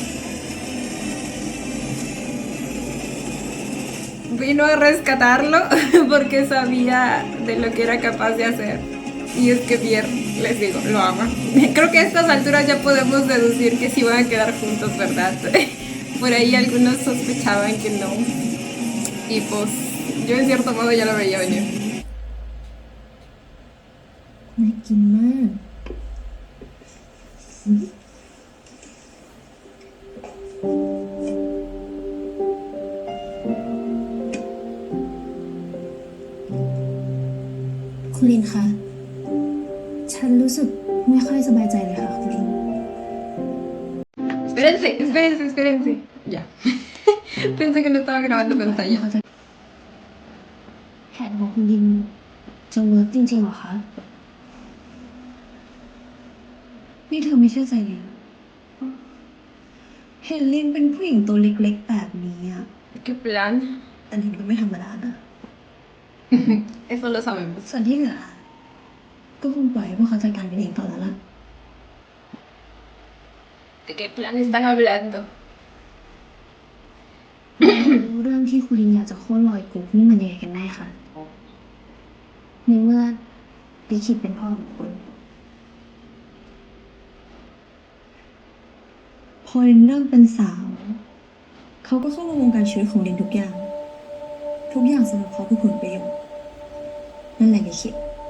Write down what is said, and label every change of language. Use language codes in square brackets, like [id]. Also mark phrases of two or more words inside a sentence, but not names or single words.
[es] Vino a rescatarlo porque sabía de lo que era capaz de hacer. Y es que Vier, les digo, lo ama. Creo que a estas alturas ya podemos deducir que sí van a quedar juntos, ¿verdad? Por ahí algunos sospechaban que no. Y pues yo en cierto modo ya lo veía venir. [th] น่ากินมากคุณลินคะฉันรู้สึกไม่ค่อยสบายใจเลยค่ะคุณลิน [es] Espérense. Ya. Pensé que no estaba grabando pantalla. [th] แผนของคุณลินจะเวิร์กจริงๆเหรอคะนี่เธอไม่เชื่อใจลินเห็นลินเป็นผู้หญิงตัวเล็กๆแบบนี้อะ [es] ¿Qué plan? [th] แต่ลินก็ไม่ธรรมดานะ [es] Eso lo sabemos. [th] ส่วนที่เหลือก็คงปล่อยให้พวกเขาจัดการกันเองต่อแล้วล่ะ [es] ¿De qué plan están hablando? [th] เรื่องที่คุณลินอยากจะโค่นรอยกุ๊กนี่มันยังไงกันแน่คะในเมื่อลิขิตเป็นพ่อของคุณพอลินเริ่มเป็นสาวเขาก็เข้ามาวงการชีวิตของลินทุกอย่างสำหรับเขาคือผลประโยชน์นั่นแหละลิขิต